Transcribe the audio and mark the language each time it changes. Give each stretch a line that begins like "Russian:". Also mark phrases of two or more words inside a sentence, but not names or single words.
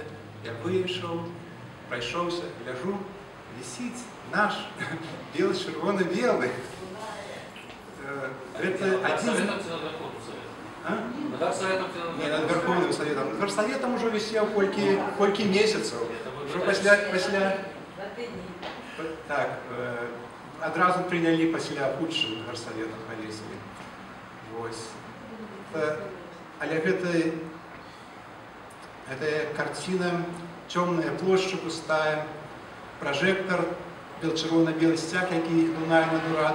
Russian: Я вышел, пройшовся, гляжу, висит наш бело-червоно-белый. Это один... Не, над Верховным Советом. Над Верховным уже висел колькі месяцев. Уже после... Так,
Belarusian: адразу прынялі пасля худшым гарсаветам павесілі. Вось. Але гэтая карціна, цёмная плошча пустая, пражэктар, чырвона-белы сцяг, які лунае над урадам.